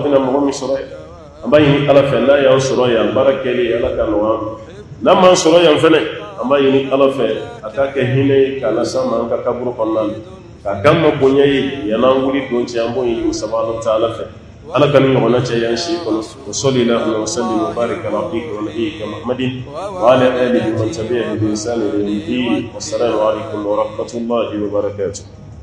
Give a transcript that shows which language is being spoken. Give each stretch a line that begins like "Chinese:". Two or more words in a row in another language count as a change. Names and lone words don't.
Bambara: bɛna mɔgɔ min sɔrɔ ye an b'a ɲini Ala fɛ n'a y'an sɔrɔ yan baara kɛli Ala ka nɔgɔya n'a m'an sɔrɔ yan fɛnɛ an b'a ɲini Ala fɛ a k'a kɛ hinɛ ye k'a las'an ma an ka kaburu kɔnɔna na k'a k'an ma bonya ye yan'an wuli don cɛ an b'o ɲini
Arabic: سبحانه وتعالى
Bambara: fɛ Ala ka nin ɲɔgɔnna cɛ y'an si kɔnɔ
Arabic: وصلى الله وسلم وبارك على عبدك ونبيك محمد وعلى آله ومن تبعه بإحسان إلى يوم الدين والسلام عليكم ورحمة الله وبركاته